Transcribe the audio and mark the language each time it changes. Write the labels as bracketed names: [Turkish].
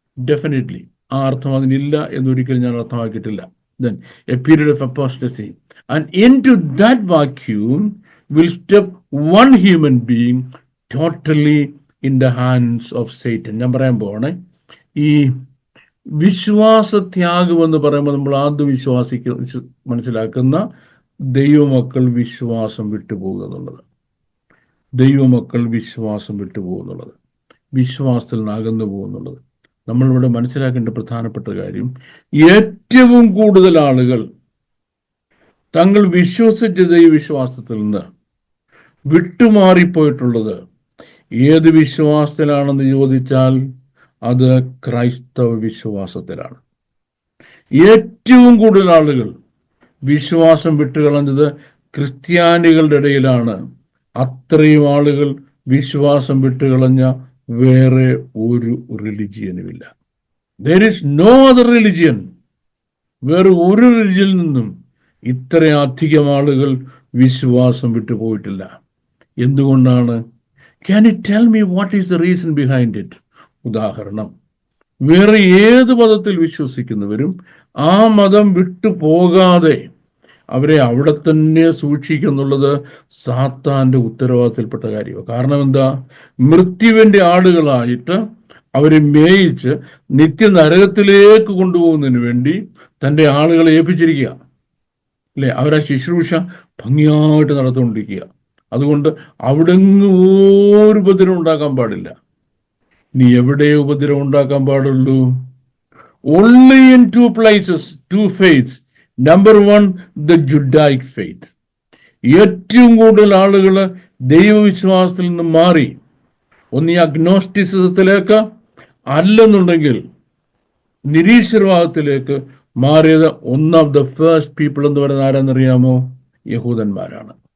[Malayalam] Definitely ആ അർത്ഥം അതിനില്ല എന്നൊരിക്കലും ഞാൻ അർത്ഥമാക്കിയിട്ടില്ല. [English] Then a period of apostasy, and into that vacuum will step one human being totally in the hands of Satan. [Malayalam] ഞാൻ പറയാൻ പോവാണേ, ഈ വിശ്വാസത്യാഗം എന്ന് പറയുമ്പോൾ നമ്മൾ ആദ്യം മനസ്സിലാക്കുന്ന ദൈവമക്കൾ വിശ്വാസം വിട്ടുപോകുക എന്നുള്ളത്. ദൈവമക്കൾ വിശ്വാസം വിട്ടുപോകുന്നുള്ളത്, വിശ്വാസത്തിൽ നിന്ന് അകന്നു പോകുന്നുള്ളത്. നമ്മളിവിടെ മനസ്സിലാക്കേണ്ട പ്രധാനപ്പെട്ട കാര്യം, ഏറ്റവും കൂടുതൽ ആളുകൾ തങ്ങൾ വിശ്വസിച്ച ദൈവവിശ്വാസത്തിൽ നിന്ന് വിട്ടുമാറിപ്പോയിട്ടുള്ളത് ഏത് വിശ്വാസത്തിലാണെന്ന് ചോദിച്ചാൽ അത് ക്രൈസ്തവ വിശ്വാസത്തിലാണ്. ഏറ്റവും കൂടുതൽ ആളുകൾ വിശ്വാസം വിട്ടുകളഞ്ഞത് ക്രിസ്ത്യാനികളുടെ ഇടയിലാണ്. അത്രയും ആളുകൾ വിശ്വാസം വിട്ടുകളഞ്ഞ വേറെ ഒരു റിലിജിയനുമില്ല. [English] there is no other religion. [Malayalam] വേറെ ഒരു റിലിജിയനിൽ നിന്നും ഇത്രയധികം ആളുകൾ വിശ്വാസം വിട്ടുപോയിട്ടില്ല. എന്തുകൊണ്ടാണ്? [English] Can you tell me what is the reason behind it? [Malayalam] ഉദാഹരണം, വേറെ ഏത് മതത്തിൽ വിശ്വസിക്കുന്നവരും ആ മതം വിട്ടു പോകാതെ അവരെ അവിടെ തന്നെ സൂക്ഷിക്കുന്നുള്ളത് സാത്താന്റെ ഉത്തരവാദിത്തത്തിൽപ്പെട്ട കാര്യമാണ്. കാരണം എന്താ? മൃത്യുവിന്റെ ആടുകളായിട്ട് അവരെ മേയിച്ച് നിത്യനരകത്തിലേക്ക് കൊണ്ടുപോകുന്നതിന് വേണ്ടി തൻ്റെ ആളുകളെ ഏൽപ്പിച്ചിരിക്കുക അല്ലെ. അവരാ ശുശ്രൂഷ ഭംഗിയായിട്ട് നടത്തുകൊണ്ടിരിക്കുക. അതുകൊണ്ട് അവിടെ ഒരു ഉപദ്രവം ഉണ്ടാക്കാൻ പാടില്ല. നീ എവിടെ ഉപദ്രവം ഉണ്ടാക്കാൻ പാടുള്ളൂ? [English] only in two places, two faiths. Number one, the Judaic faith. [Malayalam] ഏറ്റവും കൂടുതൽ ആളുകൾ ദൈവവിശ്വാസത്തിൽ നിന്ന് മാറി ഒന്ന് അഗ്നോസ്റ്റിസിസത്തിലേക്ക്, അല്ലെന്നുണ്ടെങ്കിൽ നിരീശ്വരവാദത്തിലേക്ക് മാറിയത് [English] one of the first people [Malayalam] എന്ന് പറയുന്നത് ആരാന്നറിയാമോ? യഹൂദന്മാരാണ്.